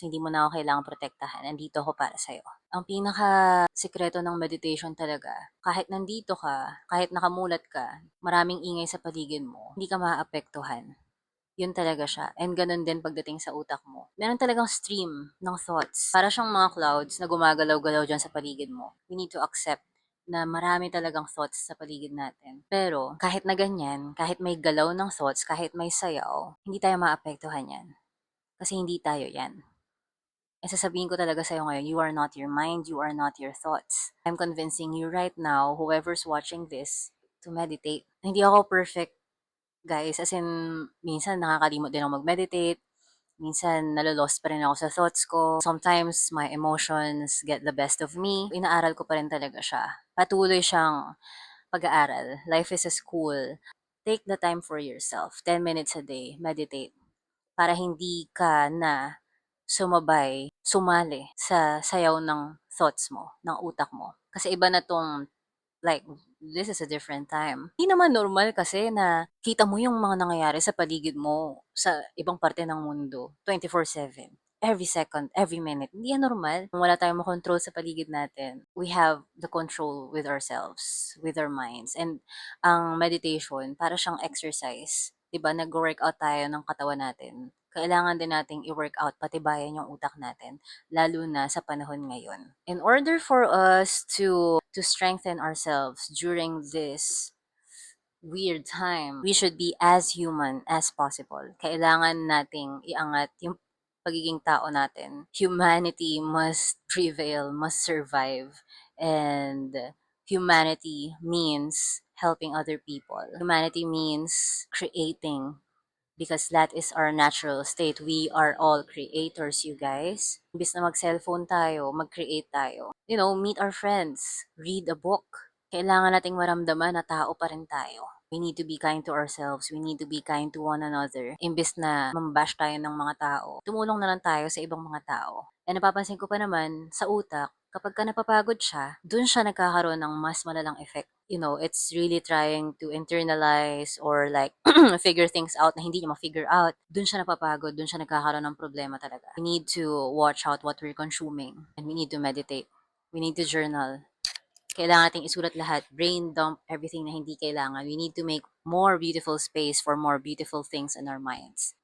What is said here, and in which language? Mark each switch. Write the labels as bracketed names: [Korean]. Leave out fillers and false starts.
[Filipino] Hindi mo na ako kailangang protektahan. Nandito ako para sa'yo." Ang pinaka-sikreto ng meditation talaga, kahit nandito ka, kahit nakamulat ka, maraming ingay sa paligid mo, hindi ka maaapektuhan. Yun talaga siya. And ganun din pagdating sa utak mo. Meron talagang stream ng thoughts. Para siyang mga clouds na gumagalaw-galaw dyan sa paligid mo. [English] We need to accept [Filipino] na marami talagang thoughts sa paligid natin. Pero kahit na ganyan, kahit may galaw ng thoughts, kahit may sayaw, hindi tayo maapektuhan yan. Kasi hindi tayo yan. And sasabihin ko talaga sa'yo ngayon, [English] you are not your mind, you are not your thoughts. I'm convincing you right now, whoever's watching this, to meditate. [Filipino] Hindi ako perfect, guys. As in, minsan nakakalimot din ako mag-meditate. Minsan nalo-lost pa rin ako sa thoughts ko. [English] Sometimes my emotions get the best of me. [Filipino] Inaaral ko pa rin talaga siya. Patuloy siyang pag-aaral. [English] Life is a school. Take the time for yourself. 10 minutes a day. Meditate. [Filipino] Para hindi ka na sumali sa sayaw ng thoughts mo, ng utak mo. Kasi iba na 'tong, [English] like, this is a different time. [Filipino] Hindi naman normal kasi na kita mo yung mga nangyayari sa paligid mo sa ibang parte ng mundo 24/7. [English] Every second, every minute. [Filipino] Hindi yan normal. Kung wala tayong makontrol sa paligid natin, [English] we have the control with ourselves, with our minds. [Filipino] And ang meditation, para siyang exercise. 'Di ba, nag-workout tayo ng katawan natin. Kailangan din nating i-workout, patibayan yung utak natin, lalo na sa panahon ngayon. [English] In order for us to strengthen ourselves during this weird time, we should be as human as possible. [Filipino] Kailangan nating iangat yung pagiging tao natin. [English] Humanity must prevail, must survive, and humanity means helping other people. Humanity means creating, because that is our natural state. We are all creators, you guys. [Filipino] Imbis na mag-cellphone tayo, mag-create tayo. [English] You know, meet our friends, read a book. [Filipino] Kailangan nating maramdaman na tao pa rin tayo. [English] We need to be kind to ourselves. We need to be kind to one another. [Filipino] Imbis na mambash tayo ng mga tao, tumulong na lang tayo sa ibang mga tao. And napapansin ko pa naman, sa utak, kapag ka napapagod siya, dun siya nagkakaroon ng mas malalang effect. [English] You know, it's really trying to internalize or like figure things out [Filipino] na hindi niya ma-figure out. Dun siya napapagod, dun siya nagkakaroon ng problema talaga. [English] We need to watch out what we're consuming and we need to meditate. We need to journal. [Filipino] Kailangan nating isulat lahat, [English] brain dump everything [Filipino] na hindi kailangan. [English] We need to make more beautiful space for more beautiful things in our minds.